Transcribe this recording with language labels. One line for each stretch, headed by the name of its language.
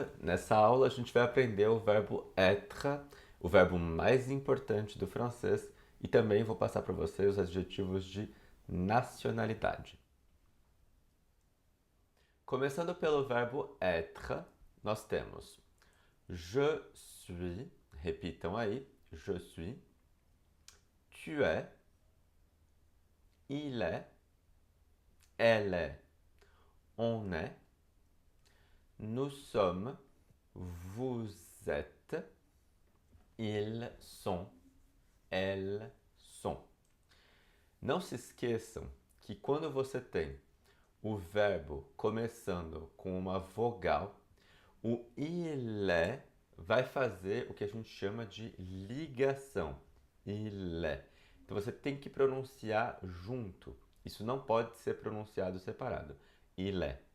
Portuguese: Nessa aula a gente vai aprender o verbo être, o verbo mais importante do francês, e também vou passar para vocês os adjetivos de nacionalidade. Começando pelo verbo être, nós temos
French: je suis,
Portuguese: repitam aí,
French: je suis, tu es, il est, elle est, on est, nous sommes, vous êtes, ils sont, elles sont.
Portuguese: Não se esqueçam que quando você tem o verbo começando com uma vogal, o il est vai fazer o que a gente chama de ligação.
French: Il est.
Portuguese: Então você tem que pronunciar junto. Isso não pode ser pronunciado separado.
French: Il est.